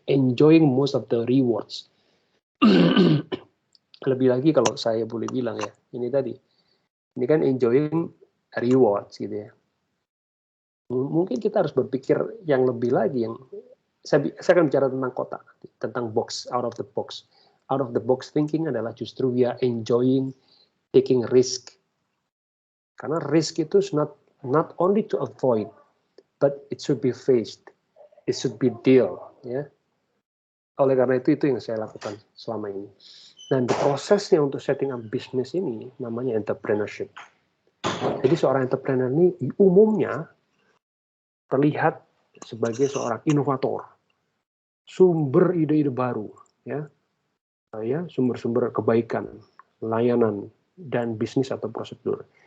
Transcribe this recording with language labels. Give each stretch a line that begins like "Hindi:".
English: Enjoying most of the rewards.
Indonesian: Lebih lagi kalau saya boleh bilang ya, ini tadi. Ini kan
English: enjoying rewards
Indonesian: gitu ya. Mungkin kita harus berpikir yang lebih lagi, yang saya akan bicara tentang kotak, tentang box,
English: out of the box. Out of the box thinking
Indonesian: adalah justru
English: we are enjoying taking risk.
Indonesian: Karena
English: risk
Indonesian: itu
English: not only to avoid, but it should be faced. It should be deal, ya.
Indonesian: Oleh karena itu yang saya lakukan selama ini. Dan prosesnya untuk
English: setting up
Indonesian: bisnis ini namanya entrepreneurship. Jadi seorang entrepreneur ini umumnya terlihat sebagai seorang inovator, sumber ide-ide baru, ya, sumber-sumber kebaikan, layanan, dan bisnis atau prosedur.